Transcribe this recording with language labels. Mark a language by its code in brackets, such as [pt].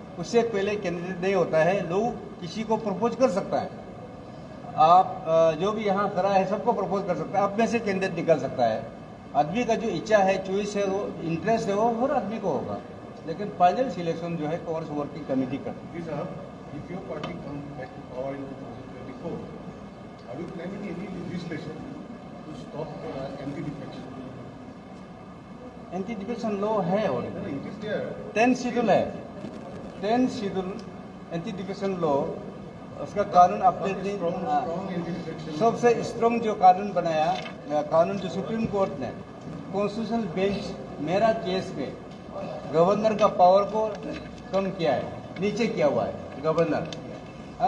[hi] उससे पहले कैंडिडेट नहीं होता है। लोग किसी को प्रपोज कर सकता है, आप जो भी यहाँ खड़ा है सबको प्रपोज कर सकता है, आप में से कैंडिडेट निकल सकता है। आदमी का जो इच्छा है, चॉइस है, वो इंटरेस्ट है, वो हर आदमी को होगा, लेकिन फाइनल सिलेक्शन जो है कांग्रेस वर्किंग कमेटी करती है। [en] If your party comes back to power in 2024, are you planning any legislation to stop anti-defection? [hi] Anti-defection law है और [en] No, it is there. [hi] 10 schedule है, 10 शेड्यूल एंटी-डिफेक्शन लॉ, उसका कानून अपने [en] Strong anti-defection. [hi] सबसे स्ट्रॉन्ग जो कानून बनाया, कानून जो सुप्रीम कोर्ट ने कॉन्स्टिट्यूशनल बेंच मेरा केस में गवर्नर का पावर को कम किया है, नीचे किया हुआ है गवर्नर।